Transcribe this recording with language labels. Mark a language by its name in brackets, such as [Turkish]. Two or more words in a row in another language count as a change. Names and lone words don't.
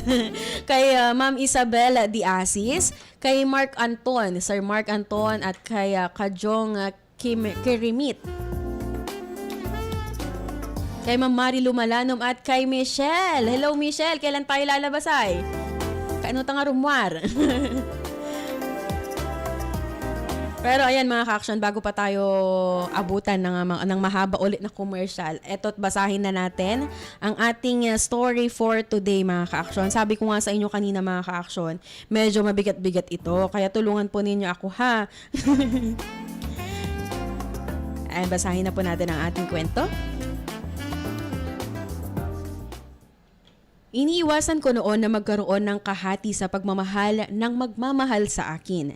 [Filipino] Kay Ma'am Isabel Diasis, kay Mark Anton, Sir Mark Anton, at kay Kajong Kirimit. Kay Ma'am Mari Lumalanom at kay Michelle. Hello Michelle, kailan tayo lalabas ay? [Iloko] Kaano ta nga rumwar? [Filipino] Pero ayan mga ka-aksyon, bago pa tayo abutan ng mahaba ulit na commercial, eto't basahin na natin ang ating [English] story for today [Filipino] mga ka-aksyon. Sabi ko nga sa inyo kanina mga ka-aksyon, medyo mabigat-bigat ito, kaya tulungan po ninyo ako ha. Ayan, basahin na po natin ang ating kwento. Iniiwasan ko noon na magkaroon ng kahati sa pagmamahal ng magmamahal sa akin.